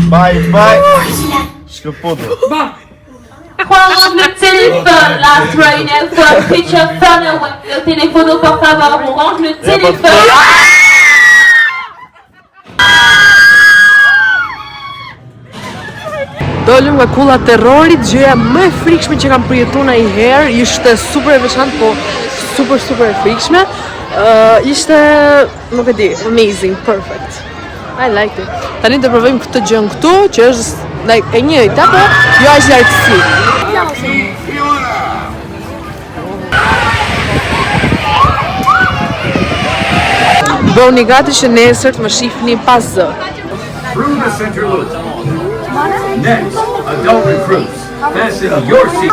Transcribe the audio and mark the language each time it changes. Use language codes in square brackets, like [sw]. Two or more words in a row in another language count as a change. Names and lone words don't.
[fr] Quoi rendre le téléphone, [en] last right now, put your phone away. [fr] Le téléphone au portable, on range le téléphone. [sq] Dolëm nga kulla terrorit, gjëja më e frikshme që kam përjetuar ndonjëherë, ishte super e veçantë, po super e frikshme. Ishte, nuk e di, [en] amazing, perfect. I liked it. [sq] Tani do provojmë këtë gjën këtu, që është like e njëjta, po jo aq lartësi. Bëuni gati që nesër të më shihni pas zë. [en] Through the center loop. Next, adult recruits. Fasten your seat.